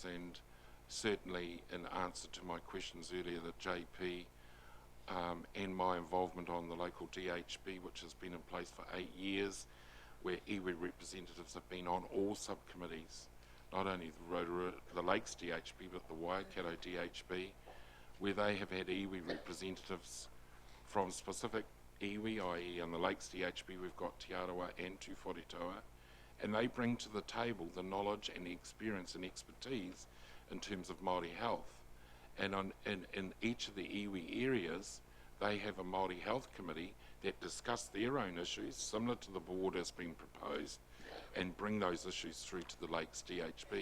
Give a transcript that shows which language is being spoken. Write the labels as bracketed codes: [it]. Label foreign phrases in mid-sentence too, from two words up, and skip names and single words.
[en] and certainly in answer to my questions earlier that JP and my involvement on the local DHB, which has been in place for 8 years, where iwi representatives have been on all subcommittees, not only the Rotorua, the Lakes DHB, but the Waikato DHB, where they have had iwi representatives from specific iwi, i.e. on the Lakes DHB we've got Te Arawa and Tūwharetoa, and they bring to the table the knowledge and the experience and expertise in terms of Māori health. And in each of the iwi areas, they have a Māori health committee that discuss their own issues, similar to the board as being proposed, and bring those issues through to the Lakes DHB.